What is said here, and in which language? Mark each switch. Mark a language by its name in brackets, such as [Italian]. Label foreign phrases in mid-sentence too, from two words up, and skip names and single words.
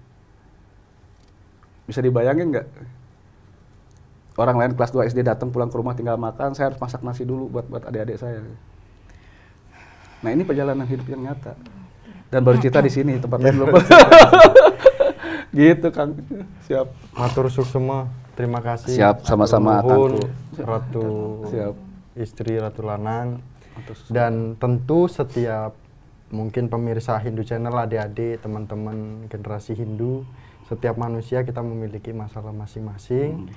[Indonesian] Bisa dibayangin nggak? Orang lain kelas 2 SD datang pulang ke rumah tinggal makan, saya harus masak nasi dulu buat adik-adik saya. Nah, ini perjalanan hidup yang nyata. Dan baru cerita di sini, tempat lain belum. Gitu Kang. Siap. [Balinese] Matur suksema. [Indonesian] Terima kasih. Siap, sama-sama Kang. Ratu siap. Istri Ratu Lanang. Dan tentu setiap mungkin pemirsa Hindu Channel, adik-adik, teman-teman generasi Hindu, setiap manusia kita memiliki masalah masing-masing.